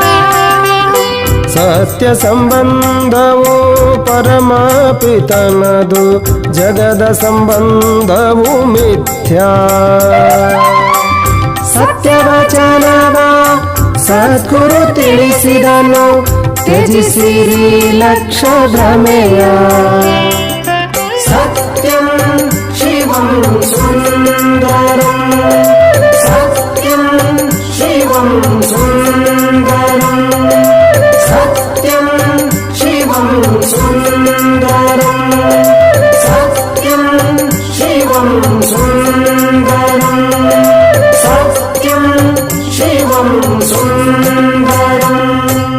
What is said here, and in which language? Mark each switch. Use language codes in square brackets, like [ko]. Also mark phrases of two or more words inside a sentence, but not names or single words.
[kn] ಸತ್ಯ ಸಂಬಂಧವು ಪರಮ ಪಿತನದು, ಜಗದ ಸಂಬಂಧವು ಮಿಥ್ಯಾ. ಸತ್ಯವಚನವ ಸದ್ಗುರು ತಿಳಿಸಿದನು, ತ್ಯಜಿಸಿರಿ ಲಕ್ಷ ಭ್ರಮೆಯ. [sa] ಸತ್ಯಂ ಶಿವಂ ಸುಂದರಂ, ಸತ್ಯಂ ಶಿವಂ ಸುಂದರಂ, ಸತ್ಯಂ ಶಿವಂ ಸುಂದರಂ, ಸತ್ಯಂ ಶಿವಂ ಸುಂದರಂ, ಸತ್ಯಂ ಶಿವಂ ಸುಂದರಂ.